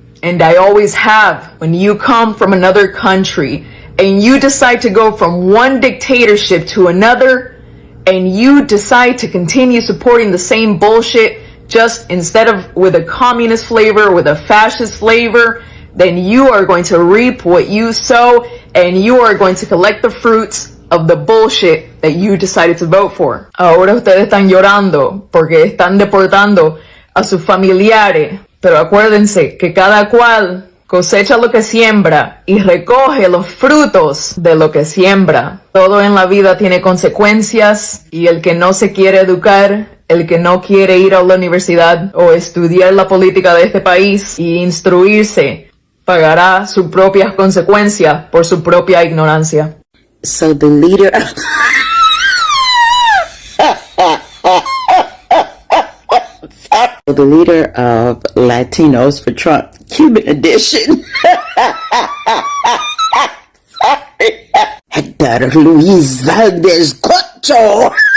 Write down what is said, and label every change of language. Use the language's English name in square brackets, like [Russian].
[English] And I always have. When you come from another country and you decide to go from one dictatorship to another, and you decide to continue supporting the same bullshit, just instead of with a communist flavor, with a fascist flavor, then you are going to reap what you sow, and you are going to collect the fruits of the bullshit that you decided to vote for. [Spanish] Ahora ustedes están llorando porque están deportando a sus familiares, pero acuérdense que cada cual cosecha lo que siembra y recoge los frutos de lo que siembra. Todo en la vida tiene consecuencias, y el que no se quiere educar, el que no quiere ir a la universidad o estudiar la política de este país y instruirse, pagará sus propias consecuencias por su propia ignorancia. [English] So the leader of Latinos for Trump, Cuban edition. Sorry. Hector Luis Valdez Corto.